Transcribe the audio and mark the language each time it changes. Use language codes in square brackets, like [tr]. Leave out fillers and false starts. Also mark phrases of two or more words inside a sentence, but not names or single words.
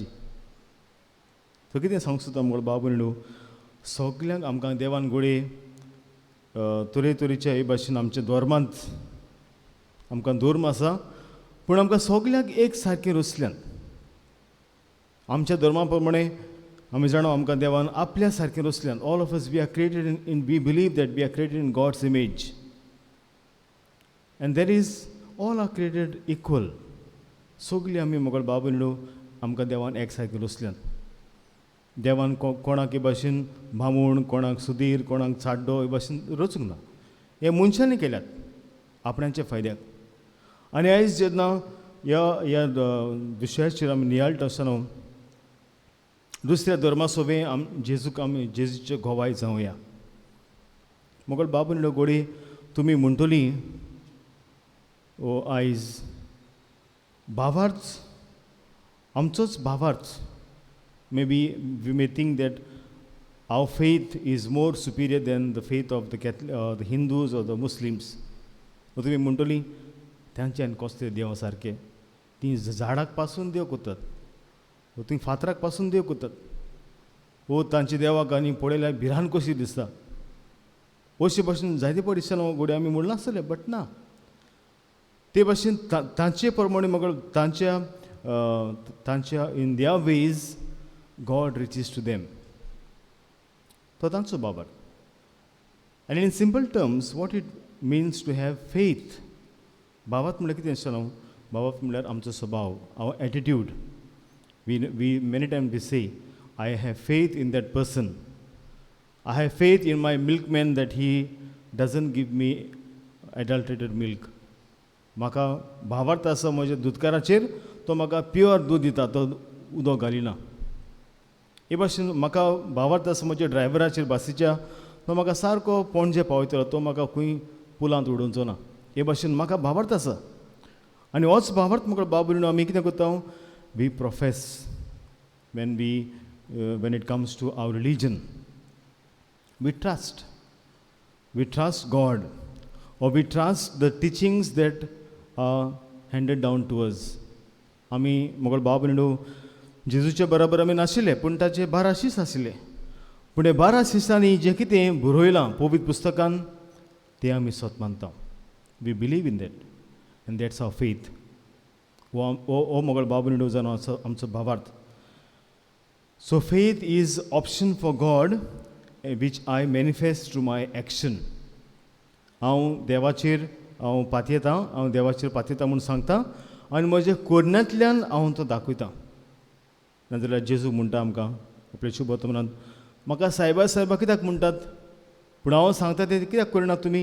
[kok] तो कितें सांगूंक सोदता मोगळ बाब न्हू, सगल्यांक आमकां देवान घोडे तरेतरेच्या हे भाशेन आमच्या धर्मांत आमकां धर्म आसा, पूण आमकां सगल्यांक एक सारकें रचल्यान आमच्या धर्मा प्रमाणे आमी जाणा आमकां देवान आपल्या सारकें रचल्यान. [en] all of us we are created in we believe that we are created in God's image and there is all are created equal. [kok] सगलीं आमी मोगळ बाब न्हू आमकां देवान एक सारकें रचल्यान. देवान कोणाक हे भाशेन भामूण, कोणाक सुधीर, कोणाक चाड्डो हे भाशेन रचूंक ना. हे मनशांनी केल्यात आपणाच्या फायद्याक. आनी आयज जेन्ना ह्या विशयाचेर आमी नियाळटा आसतना दुसऱ्या धर्मा सोबे जेजूचे घोवाय जावया. मोगळ बाब न्हू घोडी तुमी म्हणटली ओ आयज भावार्थ आमचोच भावार्थ. [en] may be we may think that our faith is more superior than the faith of the Hindus or the Muslims. [kok] तुमी म्हणटली तांच्यान कसले देव सारके. ती झाडाक पासून देव करतात, ती फातराक पासून देव करतात. वो तांचे देवाक आनी पळयल्यार भिरांत कशी दिसता. अशे भाशेन जायते पळय दिसताना घोडे आमी म्हणला आसतले, बट ना. ते भाशेन तांचे प्रमाणे म्हाका तांच्या [en] in the ways God reaches to them. [kok] तो तांचो बाबर. [en] आनी in simple terms what it means to have faith. [kok] बाबात म्हणल्यार कितें आसतना बाबात म्हणल्यार आमचो स्वभाव, [en] our attitude. we many time we say I have faith in that person. I have faith in my milkman that he doesn't give me adulterated milk. [kok] म्हाका भावार्थ आसा म्हज्या दुधकाराचेर, तो म्हाका प्युअर दूद दिता, तो उदक घालिना. हे भाशेन म्हाका भावार्थ आसा म्हज्या ड्रायव्हराचेर बसीच्या, तो म्हाका सारको पणजे पावयतलो, तो म्हाका खंय पुलांत उडोवचो ना. हे भाशेन म्हाका भावार्थ आसा. आनी होच भावार्थ म्हाका बाब न्हू आमी कितें करता, [en] we profess when it comes to our religion. We trust. we trust God, or we trust the teachings that are handed down to us. [kok] आमी मोगल बाब भयणीनो जेजूचे बरोबर आमी नाशिल्ले, पूण ताचे 12 शीस आशिल्ले. पूण हे 12 शिसांनी जें कितें बरयलां पवित्र पुस्तकान तें आमी सत मानता. [en] we believe in that, and that's our faith. [kok] हो मोगल बाब भयणीनो जावन आमचो भावार्थ. [en] So faith is option for God, which I manifest through my action. [kok] हांव देवाचेर पातयेता म्हूण सांगता आनी म्हज्या कोरण्यांतल्यान हांव तो दाखयता. नाजाल्यार जेजू म्हणटा आमकां आपल्या शुभ वर्तमानांत, म्हाका सायबा कित्याक म्हणटात, पूण हांव सांगता तें कित्याक करना तुमी?